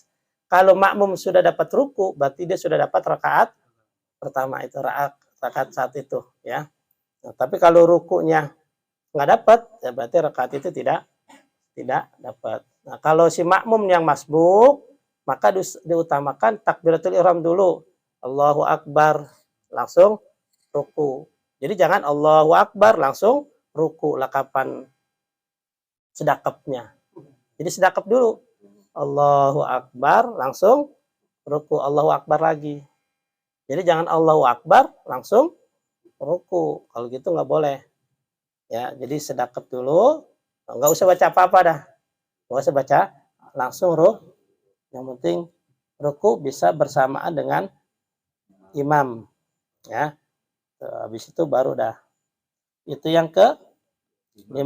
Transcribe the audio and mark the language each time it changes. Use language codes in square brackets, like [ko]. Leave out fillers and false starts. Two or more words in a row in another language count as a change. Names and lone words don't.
[id] Kalau makmum sudah dapat ruku, berarti dia sudah dapat rakaat pertama itu, rakaat saat itu ya. Nah, tapi kalau rukunya nggak dapat, ya berarti rakaat itu tidak dapat. Nah, kalau si makmum yang masbuk, maka diutamakan takbiratul ihram dulu. [ar] Allahu Akbar, [id] langsung ruku. Jadi jangan [ar] Allahu Akbar [id] langsung ruku, lah kapan sedekapnya. Jadi sedekap dulu. [ar] Allahu Akbar [id] langsung ruku, [ar] Allahu Akbar [id] lagi. Jadi jangan [ar] Allahu Akbar [id] langsung ruku. Kalau gitu nggak boleh. Ya, jadi sedekap dulu. Nggak usah baca apa-apa dah. Nggak usah baca, langsung ruku. Yang penting ruku bisa bersamaan dengan imam. Ya, habis itu baru dah. Itu yang ke-5.